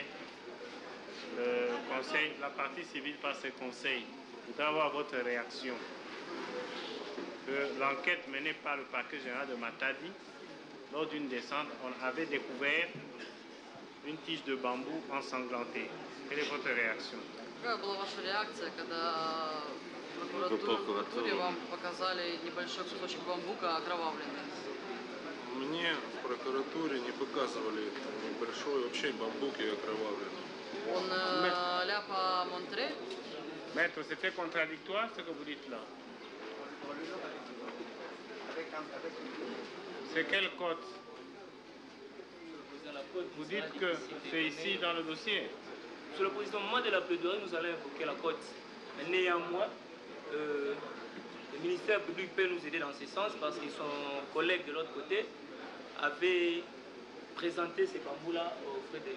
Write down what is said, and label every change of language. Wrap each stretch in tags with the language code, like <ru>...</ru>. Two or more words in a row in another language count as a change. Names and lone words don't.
<fr>Le conseil, la partie civile par ses conseils. Je voudrais avoir votre réaction. L'enquête menée par le parquet général de Matadi, lors d'une descente, on avait découvert une tige de bambou ensanglantée. Quelle est votre réaction?</fr> <ru>Какая была ваша реакция, когда в прокуратуре вам показали небольшой кусочек бамбука окровавленный? Мне в прокуратуре не показывали небольшой вообще бамбук и окровавленный.</ru> <fr>Он l'a pas montré. Maître, c'était contradictoire ce que vous dites là. C'est quel code? Vous dites que c'est ici dans le dossier. Monsieur le Président, au moment de la plaidoirie, nous allons invoquer la cote. Mais néanmoins, le ministère public peut nous aider dans ce sens parce que son collègue de l'autre côté avait présenté ces bambous-là au frais de...</fr>